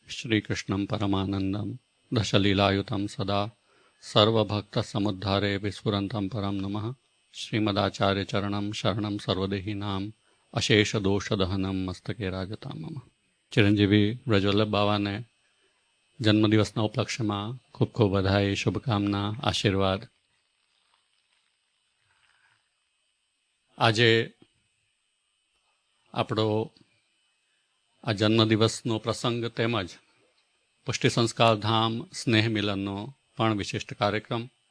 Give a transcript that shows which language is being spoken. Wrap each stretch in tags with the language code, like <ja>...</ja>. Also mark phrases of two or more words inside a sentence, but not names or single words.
<sa>श्रीकृष्णं परमानन्दं दशलीलायुतं सदा सर्वभक्तसमुद्धारे विस्फुरन्तं परं नमः। श्रीमदाचार्यचरणं शरणं सर्वदेहिनां अशेषदोषदहनं मस्तके राजतां मम।</sa> <gu>ચિરંજીવી વ્રજવલ્લભ બાવાને જન્મદિવસના ઉપલક્ષ્યમાં ખૂબ ખૂબ બધાઈ, શુભકામના, આશીર્વાદ. આજે આપણો આ જન્મદિવસનો પ્રસંગ તેમજ પુષ્ટિ સંસ્કાર ધામ સ્નેહ મિલનનો પણ વિશિષ્ટ કાર્યક્રમ.</gu>